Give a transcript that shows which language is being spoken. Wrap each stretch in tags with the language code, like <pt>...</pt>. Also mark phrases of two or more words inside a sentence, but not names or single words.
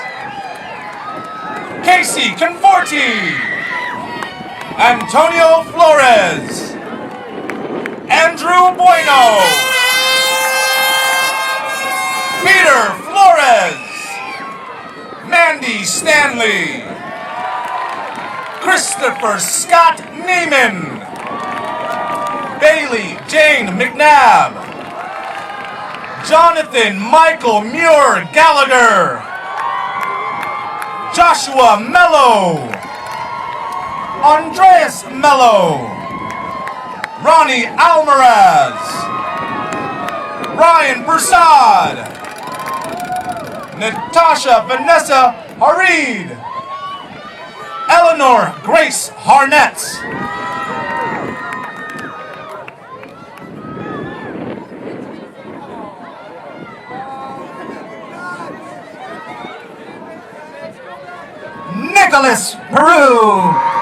<en>Casey Conforti. Antonio Flores. Andrew Bueno. Peter Flores. Mandy Stanley. Christopher Scott Neiman. Bailey Jane McNabb. Jonathan Michael Muir Gallagher. Joshua Mello. Andreas Mello. Ronnie Almaraz. Ryan Prasad. Natasha Vanessa Harid. Eleanor Grace Harnett. Nicholas Peru.</en>